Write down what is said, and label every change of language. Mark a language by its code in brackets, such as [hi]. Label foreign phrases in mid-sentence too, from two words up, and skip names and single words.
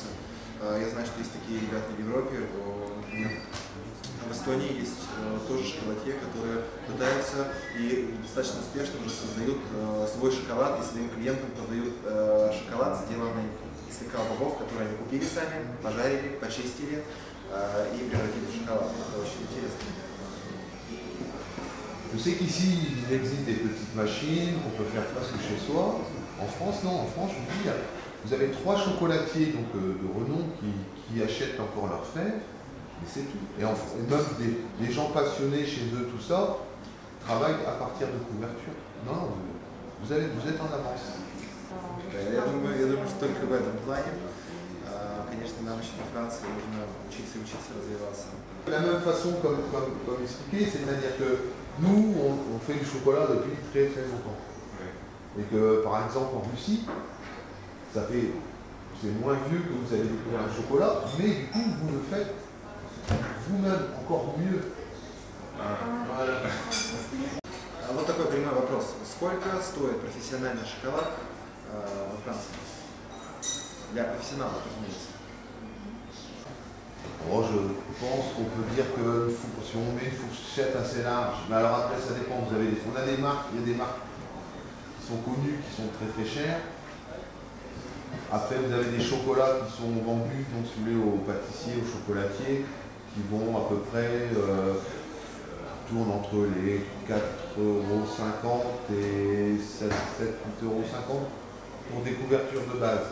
[ru] Я знаю, что есть такие ребята в Европе. Например, в Эстонии есть тоже шоколадье, которые пытаются и достаточно успешно уже создают свой шоколад и своим клиентам продают шоколад, сделанный из какао-бобов, которые они купили сами, пожарили, почистили и превратили в шоколад. Это очень интересно. [fr] Je sais qu'ici, il existe des petites machines qu'on peut faire presque chez soi. En France, non. En France, je vous dis, vous avez 3 chocolatiers donc, de renom qui achètent encore leurs fèves, mais c'est tout. Et même des gens passionnés chez eux, tout ça, travaillent à partir de couverture. Non, vous êtes en avance. [ru] Я думаю, что только в этом плане. Конечно, нам еще во Франции нужно учиться и учиться развиваться. [fr] De la même façon, comme expliqué, c'est-à-dire que nous, on fait du chocolat depuis très très longtemps. Et que, par exemple, en Russie, c'est moins vieux que vous avez découvert le chocolat, mais du coup, vous le faites vous-même encore mieux. Voilà. [ru] Вот такой прямой вопрос. Сколько стоит профессиональный шоколад во Франции? Для профессионалов, разумеется. [fr] Oh, je pense qu'on peut dire que si on met une fourchette assez large, mais alors après ça dépend, on a des marques, il y a des marques qui sont connues, qui sont très très chères. Après vous avez des chocolats qui sont vendus donc celui aux pâtissiers, aux chocolatiers, qui vont à peu près tournent entre les 4,50 € et 7,50 € pour des couvertures de base.